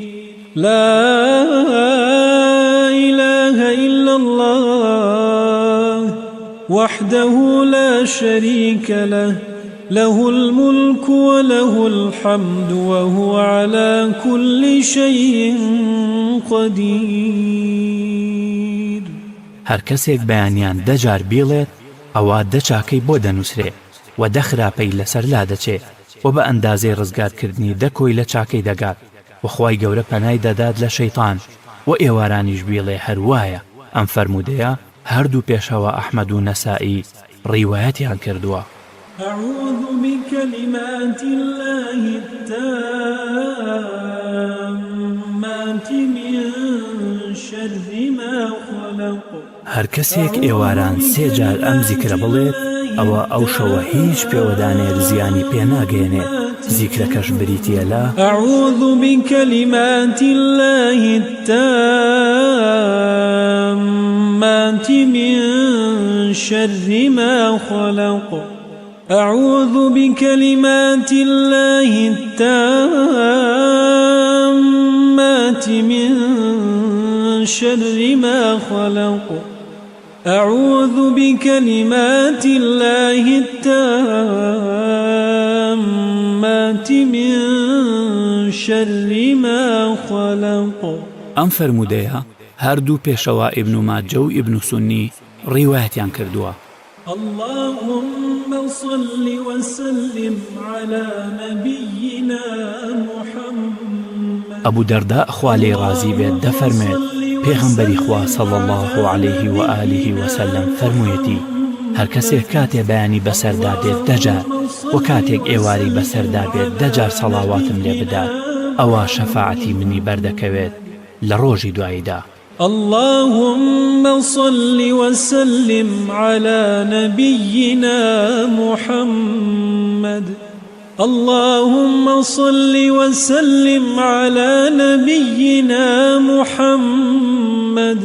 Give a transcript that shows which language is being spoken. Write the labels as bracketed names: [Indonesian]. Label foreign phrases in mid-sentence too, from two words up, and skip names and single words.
[Arabic] لا إله إلا الله وحده لا شريك له له الملك وله الحمد وهو على كل شيء قدير. [Central Kurdish] هەر کەسێک بەیانیان دەجار بێڵێت ئەوە دەچاکەی بۆ دەنووسرێ و دەخراپەی لەسەر لا دەچێت و بە ئەندازەی ڕزگارکردنی دەکۆی لە چاکەی دەگات و خوای گەورە پەنای دەدات لە شەیطان و ئێوارانیش بێڵێ هەروایە. ئەم فەرمودەیە هەردوو پێشەوە ئەحمەد و نەسائی ڕیوایەتیان کردووە. [Arabic] أعوذ بكلمات الله التامات من شر ما خلق. [Central Kurdish] هەر کەسێک ئێواران سێ جار ئەم زیکرە بڵێت ئەوە ئەو شەوە هیچ پێوەدانێر زیانی پێناگەێنێت. زیکرەکەش بریتیە لە [Arabic] أعوذ بكلمات الله التامات من شر ما خلق. أعوذ بكلمات الله التامات من شر ما خلق. أعوذ بكلمات الله التامات من شر ما خلق. [Central Kurdish] ئەم فەرموودەیە هەردوو پێشەوە ئیبن ماجە و ئیبن سونی ڕیوایەتیان کردووە. [Arabic] اللهم صل وسلم على نبينا محمد. [Central Kurdish] ئەبوو دەردا خوا لێی ڕازی بێت دەفەرمێت پێغەمبەری خوا [Arabic] صلی الله عليه و آله وسلم [Central Kurdish] فەرموویەتی هەر کەسێک کاتێ بەیانی بەسەردا بێت دەجار و کاتێک ئێواری بەسەردا بێت دەجار سەڵاواتم لێ بدات ئەوە شەفاعەتی منی بەردەکەوێت لە ڕۆژی دواییدا. [Arabic] اللهم صل وسلم على نبينا محمد. اللهم صل وسلم على نبينا محمد.